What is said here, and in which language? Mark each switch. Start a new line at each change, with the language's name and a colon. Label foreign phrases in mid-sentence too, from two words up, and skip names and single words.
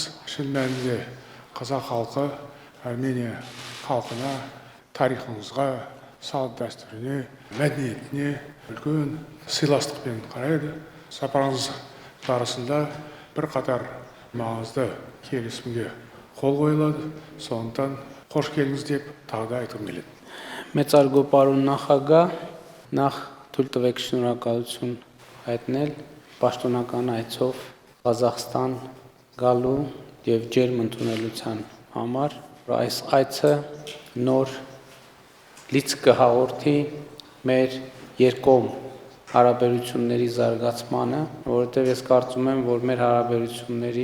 Kazakh: Шын мәнінде қазақ халқы Армения халқына, тарихыңызға, салт дәстүріне, мәдениетіне үлкен сыйластықпен қарайды. Сапарыңыз барысында бірқатар маңызды келісімге қол қойылады. Сондықтан қош келдіңіз деп тағы да айтқым келеді.
Armenian: Մեծարգո պարոն նախագահ, նախ թույլ տվեք շնորհակալություն հայտնել պաշտոնական այցով Ղազախստան գալու եւ ջերմ ընդունելության համար։ Այս այցը նոր լիցք կհաղորդի մեր երկկողմ հարաբերությունների զարգացմանը, որովհետև ես կարծում եմ, որ մեր հարաբերությունների